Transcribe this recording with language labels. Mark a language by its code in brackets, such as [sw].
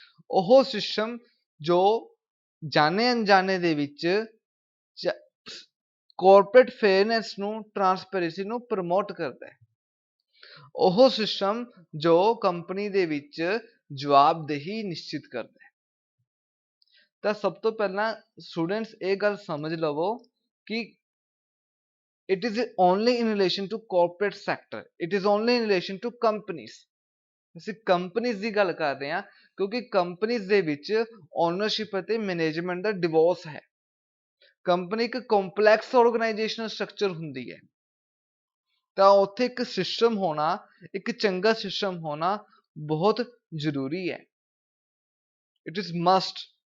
[pa] ਉਹ ਸਿਸਟਮ ਜੋ ਜਾਣੇ ਅਣਜਾਣੇ ਦੇ ਵਿੱਚ ਕਾਰਪੋਰੇਟ ਫੇਅਰਨੈਸ ਨੂੰ, ਟਰਾਂਸਪੇਰੈਂਸੀ ਨੂੰ ਪ੍ਰਮੋਟ ਕਰਦਾ ਹੈ। ਉਹ ਸਿਸਟਮ ਜੋ ਕੰਪਨੀ ਦੇ ਵਿੱਚ ਜਵਾਬਦੇਹੀ ਨਿਸ਼ਚਿਤ ਕਰਦਾ ਹੈ। ਤਾਂ ਸਭ ਤੋਂ ਪਹਿਲਾਂ ਸਟੂਡੈਂਟਸ ਇਹ ਗੱਲ ਸਮਝ ਲਵੋ ਕਿ [en] it is only in relation to corporate sector, it is only in relation to companies. [pa] ਅਸੀਂ ਕੰਪਨੀਜ਼ ਦੀ ਗੱਲ ਕਰ ਰਹੇ ਹਾਂ ਕਿਉਂਕਿ ਕੰਪਨੀਜ਼ ਦੇ ਵਿੱਚ ਓਨਰਸ਼ਿਪ ਅਤੇ ਮੈਨੇਜਮੈਂਟ ਦਾ ਡਿਵੋਰਸ ਹੈ। ਕੰਪਨੀ ਇੱਕ ਕੰਪਲੈਕਸ ਆਰਗੇਨਾਈਜੇਸ਼ਨਲ ਸਟਰਕਚਰ ਹੁੰਦੀ ਹੈ, ਤਾਂ ਉੱਥੇ ਇੱਕ ਸਿਸਟਮ ਹੋਣਾ, ਇੱਕ ਚੰਗਾ ਸਿਸਟਮ ਹੋਣਾ ਬਹੁਤ ਜ਼ਰੂਰੀ ਹੈ। [en] It is must.